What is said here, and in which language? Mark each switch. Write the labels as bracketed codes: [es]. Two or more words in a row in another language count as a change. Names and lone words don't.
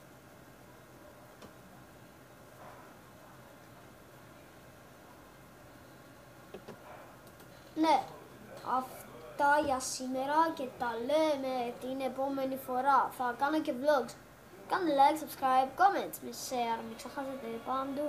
[el] Ναι, αυτά για σήμερα και τα λέμε την επόμενη φορά. Θα κάνω και vlogs. Κάντε [en] like, subscribe, comments, [el] με share, μην ξεχάσετε παντού.